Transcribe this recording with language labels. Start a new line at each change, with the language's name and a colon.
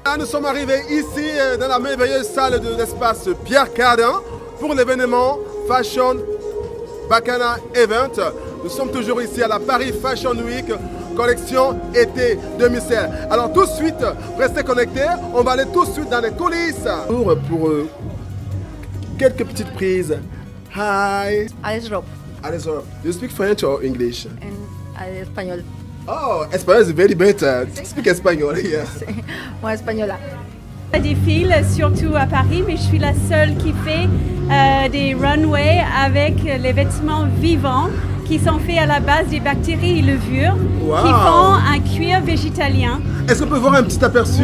French: Là, nous sommes arrivés ici dans la merveilleuse salle de l'espace Pierre Cardin pour l'événement Fashion Bacana Event. Nous sommes toujours ici à la Paris Fashion Week, collection été 2016. Alors tout de suite, restez connectés, on va aller tout de suite dans les coulisses. Pour quelques petites prises.
English: Hi. Alès Robe Alès Robe. Do you speak French or English?
French: en espagnol.
English: Oh, espagnol is very better. Speak espagnol, yes.
French: Moi, espagnol. Je défile surtout à Paris, mais je suis la seule qui fait des runways avec les vêtements vivants qui sont faits à la base des bactéries et levures Wow. qui font un cuir végétalien. Est-ce qu'on peut voir un petit aperçu